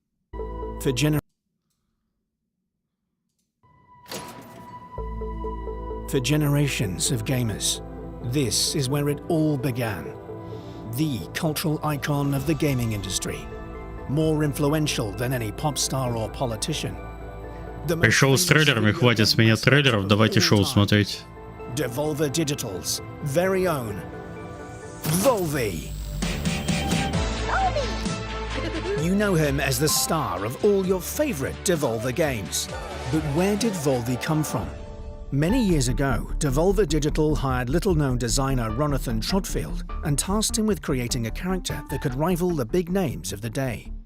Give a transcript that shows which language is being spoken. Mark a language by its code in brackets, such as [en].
[en] For generations of gamers, this is where it all began. The cultural icon of the gaming industry. More influential than any pop star or politician. [ru] Пришел с трейлерами, хватит с меня трейлеров, давайте шоу смотреть. [en] Devolver Digital's very own Volvi. You know him as the star of all your favorite Devolver games. But where did Volvi come from? Many years ago, Devolver Digital hired little-known designer Ronathan Trotfield and tasked him with creating a character that could rival the big names of the day.